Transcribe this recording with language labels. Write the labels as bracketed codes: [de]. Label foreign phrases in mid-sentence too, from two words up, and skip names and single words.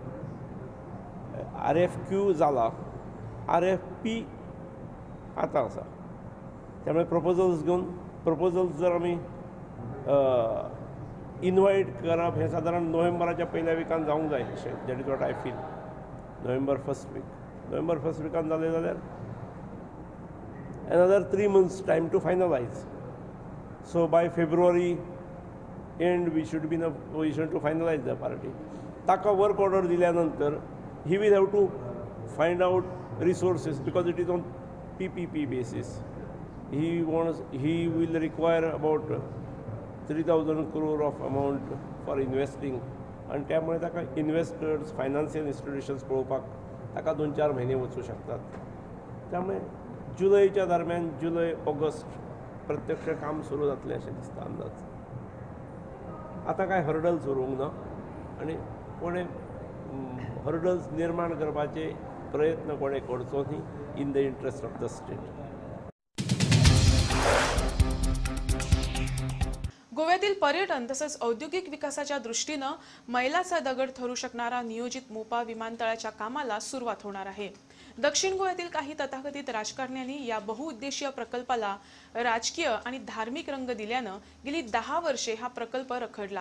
[kok] RFQ जाला, RFP आतां आसा, त्यामुळे प्रपोजल्स घेवन प्रपोजल्स जर आमी इनवायट करप हें सादारण नोव्हेंबराच्या पयल्या विकान जावंक जाय अशें, [en] that is what I feel. November first [kok] विकान जालें जाल्यार [en] another 3 months time to finalize. So by February end we should be in a position to finalize the party. ताका work order [kok] दिल्या नंतर [en] he will have to find out resources because it is on PPP basis. He will require about 3,000 crore of amount for investing, [kok] आणि त्यामुळे ताका [en] investors financial institutions [kok] पळोवपाक ताका 2-4 म्हयने वचूं शकतात। त्यामुळे जुलयच्या दरम्यान जुलय ऑगस्ट प्रत्यक्ष काम सुरू जातलें अशें दिसता अंदाज। आतां कांय हर्डल्स उरूंक ना आनी कोणें हर्डल्स निर्माण करपाचे प्रयत्न कोणें करचो न्ही [en] in the interest of the state. [mr] गोव्यातील पर्यटन तसेच औद्योगिक विकासाच्या दृष्टीनं मैलाचा दगड ठरू शकणारा नियोजित मोपा विमानतळाच्या कामाला सुरुवात होणार आहे। दक्षिण गोव्यातील काही तथाकथित राजकारण्यांनी या बहुउद्देशीय प्रकल्पाला राजकीय आणि धार्मिक रंग दिल्यानं गेली 10 वर्षे हा प्रकल्प रखडला।